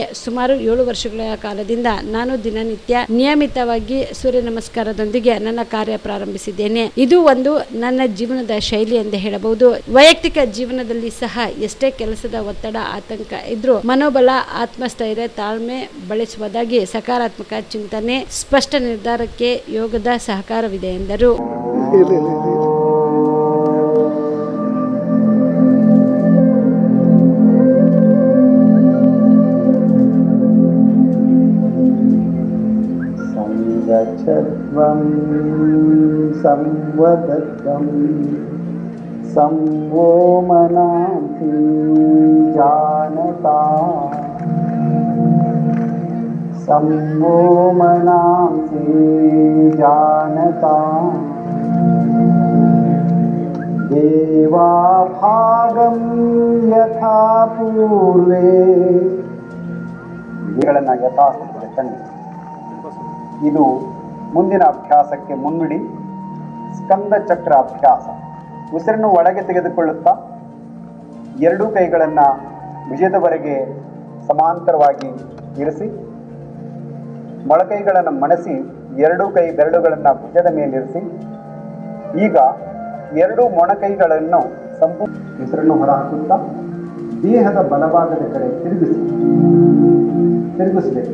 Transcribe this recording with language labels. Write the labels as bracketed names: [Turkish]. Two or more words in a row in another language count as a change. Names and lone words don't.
[Kannada] ಸುಮಾರು 7 ವರ್ಷಗಳ ಕಾಲದಿಂದ ನಾನು ದಿನನಿತ್ಯ ನಿಯಮಿತವಾಗಿ ಸೂರ್ಯ ನಮಸ್ಕಾರದೊಂದಿಗೆ ನನ್ನ ಕಾರ್ಯ ಪ್ರಾರಂಭಿಸಿದ್ದೇನೆ. ಇದು ಒಂದು ನನ್ನ ಜೀವನದ ಶೈಲಿ ಎಂದು ಹೇಳಬಹುದು. ವೈಯಕ್ತಿಕ ಜೀವನದಲ್ಲಿ ಸಹ ಎಷ್ಟೇ ಕೆಲಸದ ಒತ್ತಡ, ಆತಂಕ ಇದ್ರೂ ಮನೋಬಲ, ಆತ್ಮಸ್ಥೈರ್ಯ, ತಾಳ್ಮೆ ಬೆಳೆಸುವುದಾಗಿ ಸಕಾರಾತ್ಮಕ ಚಿಂತನೆ, ಸ್ಪಷ್ಟ ನಿರ್ಧಾರಕ್ಕೆ ಯೋಗದ ಸಹಕಾರವಿದೆ ಎಂದರು. [Sanskrit] संगच्छध्वं संवदत्वं संवो मनांसि जानता संवो मनांसि जानता देवा भागं यथा पूर्वे [Kannada] ಗಳನ್ನು ಯಥಾಸ್ಥಿತಿಗೆ ತಂದು ಇದು ಮುಂದಿನ ಅಭ್ಯಾಸಕ್ಕೆ ಮುನ್ನುಡಿ. ಸ್ಕಂದ ಚಕ್ರ ಅಭ್ಯಾಸ. ಉಸಿರನ್ನು ಒಳಗೆ ತೆಗೆದುಕೊಳ್ಳುತ್ತಾ 2 ಕೈಗಳನ್ನು ಭುಜದವರೆಗೆ ಸಮಾಂತರವಾಗಿ ಇರಿಸಿ, ಮೊಳಕೈಗಳನ್ನು ಮಣಸಿ 2 ಕೈ ಬೆರಳುಗಳನ್ನು ಭುಜದ ಮೇಲಿರಿಸಿ, ಈಗ 2 ಮೊಣಕೈಗಳನ್ನು ಸಂಪೂರ್ಣ ಉಸಿರನ್ನು ಹೊರಹಾಕುತ್ತಾ ದೇಹದ ಬಲಭಾಗದ ಕಡೆ ತಿರುಗಿಸಬೇಕು.